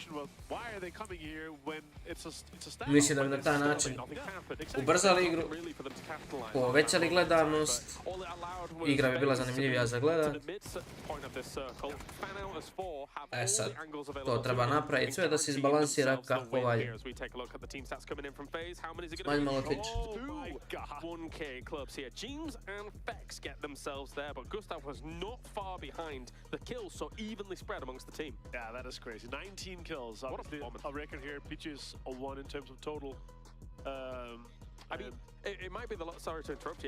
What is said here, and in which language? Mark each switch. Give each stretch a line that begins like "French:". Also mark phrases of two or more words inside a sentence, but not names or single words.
Croatian: Mislim da bi na taj način ubrzali igru, povećali gledanost, igra bi bila zanimljivija za gledat. Sad, to treba napraviti sve da se izbalansira kako valje. Smanj malo Twitch.
English: amongst the team. Yeah, that is crazy. 19 kills. Obviously, a record here. Peaches a 1 in terms of total. I mean, it might be the sorry to interrupt you.